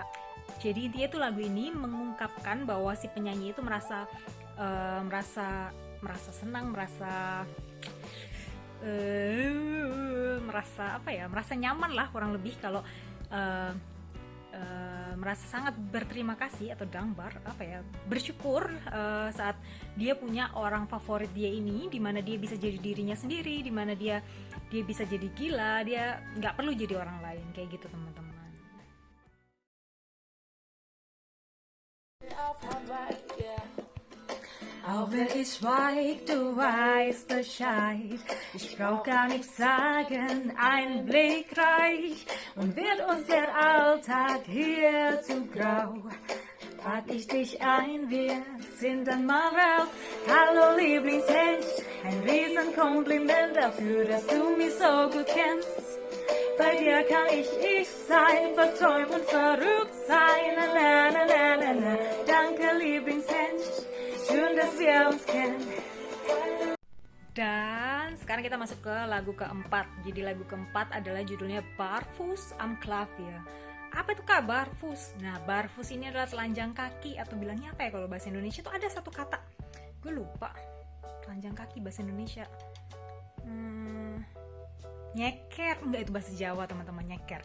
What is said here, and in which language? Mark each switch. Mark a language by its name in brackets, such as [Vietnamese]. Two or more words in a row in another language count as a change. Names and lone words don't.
[Indonesian] Jadi intinya tuh lagu ini mengungkapkan bahwa si penyanyi itu merasa senang, merasa nyaman lah kurang lebih kalau merasa sangat berterima kasih atau dankbar, bersyukur saat dia punya orang favorit dia ini, di mana dia bisa jadi dirinya sendiri, di mana dia bisa jadi gila, dia nggak perlu jadi orang lain, kayak gitu teman-teman. [German] Auch wenn ich weit, du weißt Bescheid. Ich brauch gar nichts sagen, ein Blick reicht. Und wird uns der Alltag hier zu grau, pack ich dich ein, wir sind dann mal raus. Hallo Lieblingsmensch, ein Riesenkompliment dafür, dass du mich so gut kennst. Bei dir kann ich sein, verträumt und verrückt sein. Na, na, na, na, na, na. Danke Lieblingsmensch. Schön, dass wir uns kennen. [Indonesian] Dan sekarang kita masuk ke lagu keempat. Jadi lagu keempat adalah judulnya Barfuß am Klavier. Apa itu Kak Barfuß? Nah, Barfuß ini adalah telanjang kaki, atau bilangnya apa ya kalau bahasa Indonesia itu ada satu kata. Gue lupa. Telanjang kaki bahasa Indonesia. Nyeker, enggak, itu bahasa Jawa teman-teman, nyeker.